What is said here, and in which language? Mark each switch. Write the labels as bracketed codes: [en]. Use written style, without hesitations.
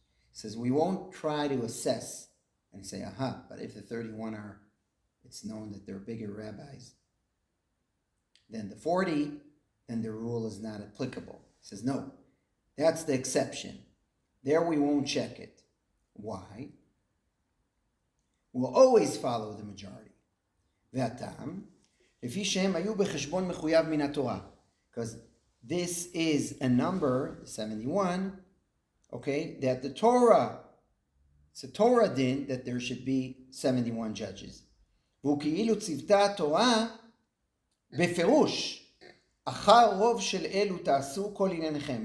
[en] He says we won't try to assess and say, but if the 31 are, it's known that they're bigger rabbis than the 40, then the rule is not applicable. He says, no, that's the exception. There we won't check it. Why? We'll always follow the majority. [he] והטעם, לפי שהם היו בחשבון מחויב מן התורה. [en] Because this is a number, 71, okay, that the Torah, it's a Torah din that there should be 71 judges. [he] והוא כאילו צוותה התורה בפירוש, אחר רוב של אלו תעשו כל ענייניכם.